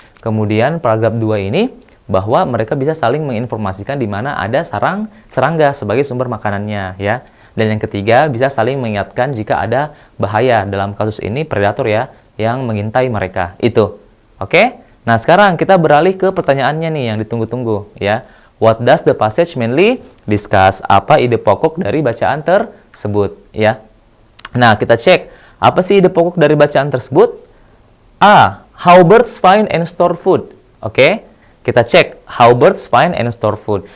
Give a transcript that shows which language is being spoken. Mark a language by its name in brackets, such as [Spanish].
[Indonesian] Kemudian paragraf 2 ini bahwa mereka bisa saling menginformasikan di mana ada sarang serangga sebagai sumber makanannya ya. Dan yang ketiga bisa saling mengingatkan jika ada bahaya, dalam kasus ini predator ya, yang mengintai mereka. Itu. Oke? Nah, sekarang kita beralih ke pertanyaannya nih yang ditunggu-tunggu ya. [English] What does the passage mainly discuss? [Indonesian] Apa ide pokok dari bacaan tersebut ya? Nah, kita cek apa sih ide pokok dari bacaan tersebut? A. [English] How birds find and store food. [Indonesian] Oke, kita cek [English] how birds find and store food.